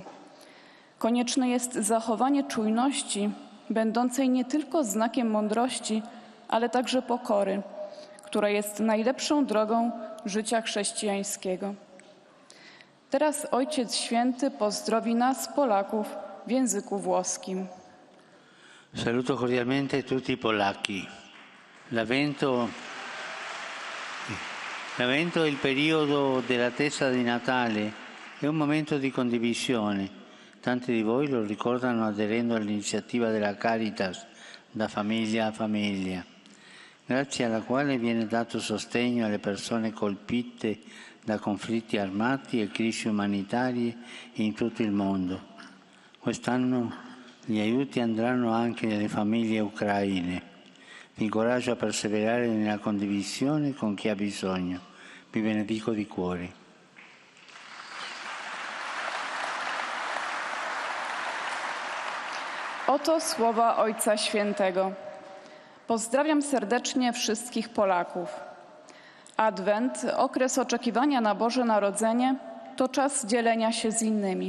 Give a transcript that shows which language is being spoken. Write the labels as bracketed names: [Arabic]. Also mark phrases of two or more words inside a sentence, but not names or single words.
[Polish] Konieczne jest zachowanie czujności, będącej nie tylko znakiem mądrości, ale także pokory, która jest najlepszą drogą życia chrześcijańskiego. Teraz Ojciec Święty pozdrowi nas, Polaków, w języku włoskim. [Italian] Saluto cordialmente tutti i polacchi. L'Avvento è il periodo dell'attesa di Natale, è un momento di condivisione, Tanti di voi lo ricordano aderendo all'iniziativa della Caritas da famiglia a famiglia, grazie alla quale viene dato sostegno alle persone colpite da conflitti armati e crisi umanitarie in tutto il mondo. Quest'anno gli aiuti andranno anche alle famiglie ucraine. Vi incoraggio a perseverare nella condivisione con chi ha bisogno. Vi benedico di cuore. [Polish] Oto słowa Ojca Świętego. Pozdrawiam serdecznie wszystkich Polaków. Adwent, okres oczekiwania na Boże Narodzenie, to czas dzielenia się z innymi.